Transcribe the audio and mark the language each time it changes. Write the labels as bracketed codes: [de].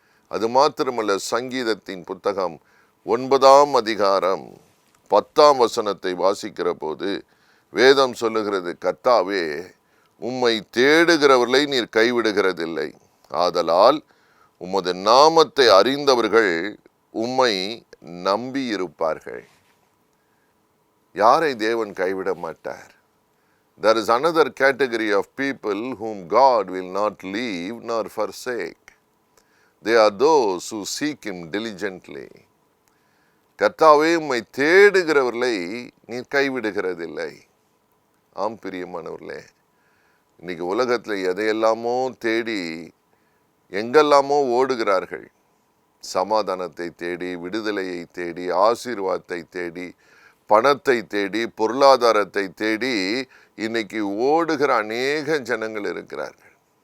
[ta] அது மாத்திரமல்ல, சங்கீதத்தின் புத்தகம் 9ஆம் அதிகாரம் 10ஆம் வசனத்தை வாசிக்கிற போது வேதம் சொல்லுகிறது, கர்த்தாவே, உம்மை தேடுகிறவர்களை நீர் கைவிடுகிறதில்லை. ஆதலால் உமது நாமத்தை அறிந்தவர்கள் உம்மை நம்பி இருப்பார்கள். யாரை தேவன் கைவிட மாட்டார்? [en] There is another category of people whom God will not leave nor forsake. They are those who seek him diligently. [ta] கர்த்தாவே, உம்மை தேடுகிறவர்களை நீர் கைவிடுகிறதில்லை. ஆம் பிரியமானவர்களே, இன்னைக்கு உலகத்தில் எதையெல்லாமோ தேடி எங்கெல்லாமோ ஓடுகிறார்கள். சமாதானத்தை தேடி, விடுதலையை தேடி, ஆசீர்வாதத்தை தேடி, பணத்தை தேடி, பொருளாதாரத்தை தேடி இன்னைக்கு ஓடுகிற அநேக ஜனங்கள் இருக்கிறார்கள்.